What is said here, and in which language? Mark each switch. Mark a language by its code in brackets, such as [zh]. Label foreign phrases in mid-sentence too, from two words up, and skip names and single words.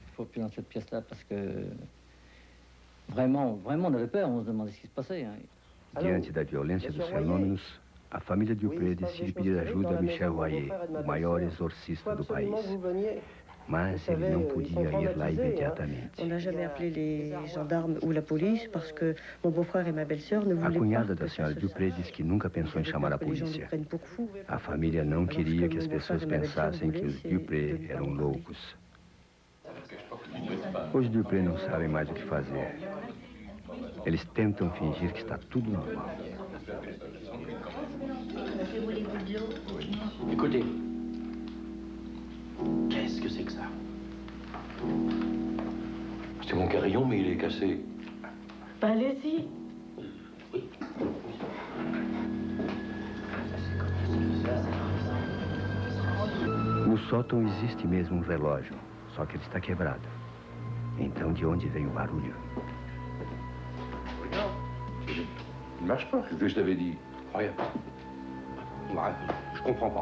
[pt] Diante da violência dos fenômenos, a família Dupré decide pedir ajuda a Michel Royer, o maior exorcista do país. Mas ele não podia ir lá imediatamente. [fr] On n'a jamais appelé les gendarmes ou la police parce que mon beau-frère et ma belle-sœur ne [pt] A [fr] voulaient [pt] cunhada [fr] pas [pt] da senhora Dupré diz que nunca pensou em chamar a polícia. A família não queria que as pessoas pensassem que os Dupré eram loucos. Os Dupré não sabem mais o que fazer. Eles tentam fingir que está tudo normal. [fr] Écoutez, qu'est-ce que c'est que ça? C'est mon carillon, mais il est cassé. Bah, allez-y. Oui. [pt] No sótão existe mesmo um relógio, só que ele está quebrado. Então, de onde vem o barulho? [fr] Il ne marche pas, c'est ce que je t'avais dit. Regarde. Ouais, je comprends pas.